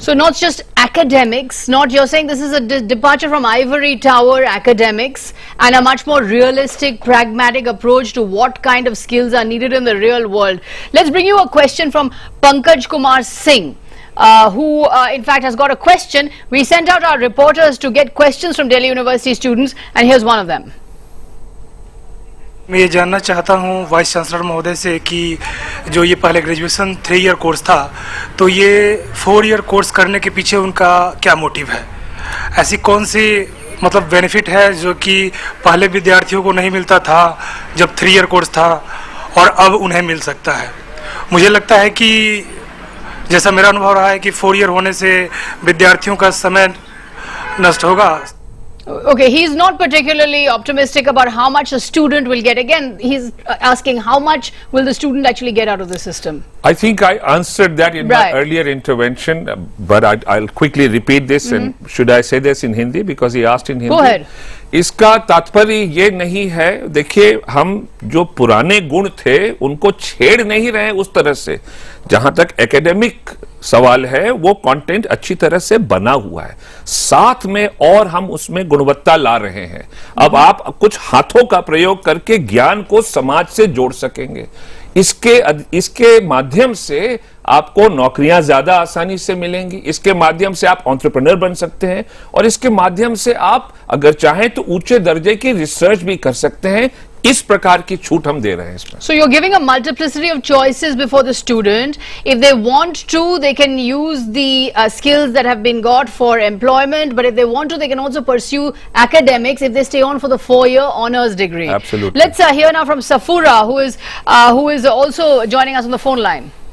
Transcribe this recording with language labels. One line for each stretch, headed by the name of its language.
English: So not just academics, not you're saying this is a departure from ivory tower academics and a much more realistic, pragmatic approach to what kind of skills are needed in the real world. Let's bring you a question from Pankaj Kumar Singh. Who in fact has got a question. We sent out our reporters to get questions from Delhi University students, and here's one of them.
Hindi: मैं ये जानना चाहता हूँ vice chancellor महोदय से कि जो ये पहले ग्रेजुएशन 3 ईयर कोर्स था, तो ये 4 ईयर कोर्स करने के पीछे उनका क्या मोटिव है? ऐसी कौन सी मतलब बेनिफिट है जो कि पहले विद्यार्थियों को नहीं मिलता था जब 3 ईयर कोर्स था और अब उन्हें मिल सकता है? मुझे लगता है कि जैसा मेरा अनुभव रहा है कि 4 ईयर होने से विद्यार्थियों का समय नष्ट होगा.
English: Okay, he's not particularly optimistic about how much a student will get. Again, he's asking how much will the student actually get out of the system? I think I answered that in Right. my earlier intervention, but I'll quickly repeat this. And should I say this in Hindi because he asked in Hindi? Go ahead.
Hindi: इसका तात्पर्य ये नहीं है, देखिए हम जो पुराने गुण थे उनको छेड़ नहीं रहे उस तरह से. जहां तक एकेडमिक सवाल है वो कंटेंट अच्छी तरह से बना हुआ है, साथ में और हम उसमें गुणवत्ता ला रहे हैं. अब आप कुछ हाथों का प्रयोग करके ज्ञान को समाज से जोड़ सकेंगे. इसके माध्यम से आपको नौकरियां ज्यादा आसानी से मिलेंगी. इसके माध्यम से आप एंटरप्रेन्योर बन सकते हैं और इसके माध्यम से आप अगर चाहें तो ऊंचे दर्जे की रिसर्च भी कर सकते हैं. इस प्रकार की छूट हम दे रहे हैं इसमें.
English: So you're giving a multiplicity of choices before the student. If they want to, they can use the skills that have been got for employment. But if they want to, they can also pursue academics if they stay on for the 4-year honors degree. Absolutely. Let's hear now from Safura, who is also joining us on the phone line.